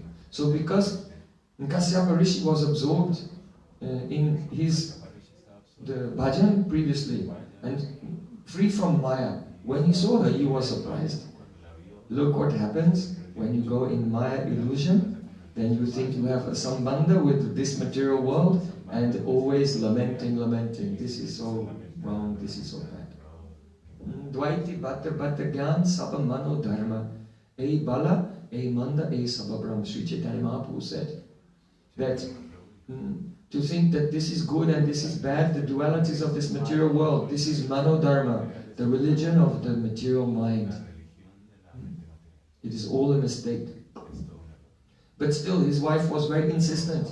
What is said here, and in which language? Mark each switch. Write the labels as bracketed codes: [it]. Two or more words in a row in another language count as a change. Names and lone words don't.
[en] So because Kasyapa Rishi was absorbed in the bhajan previously and free from Maya, when he saw her, he was surprised. Look what happens when you go in Maya illusion. Then you think you have a sambandha with this material world and always lamenting. This is so wrong, this is so bad. [bn] দ্বৈতে ভদ্র জ্ঞান সব মনো ধর্ম. এ ভালা, এ মন্দ, এ সবভ্রম. [en] Sri Chaitanya Mahaprabhu said that to think that this is good and this is bad, the dualities of this material world, this is [bn] মনো ধর্ম, [en] the religion of the material mind. It is all a mistake. But still, his wife was very insistent.